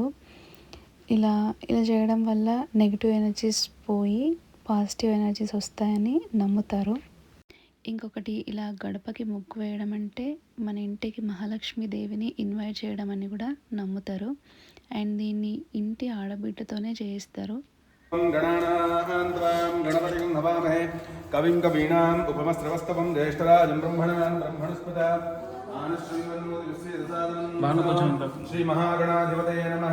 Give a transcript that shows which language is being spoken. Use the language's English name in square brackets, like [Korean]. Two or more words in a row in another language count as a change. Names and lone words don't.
[Telugu] ఇలా చేయడం వల్ల [English] negative energies [Telugu] పోయి [English] positive energies [Telugu] వస్తాయని నమ్ముతారు. ఇంకొకటి, ఇలా గడపకి ముగ్గు వేయడం అంటే మన ఇంటికి మహాలక్ష్మీదేవిని ఇన్వైట్ చేయడం అని కూడా నమ్ముతారు. అండ్ దీన్ని ఇంటి ఆడబిడ్డతోనే చేయిస్తారు. [Sanskrit] गणपतिं नमामहे कविं कवीनाम् उपमस्रवस्तवं ज्येष्ठराजं ब्रह्मणस्पत श्री महागणाधिपतये नमः.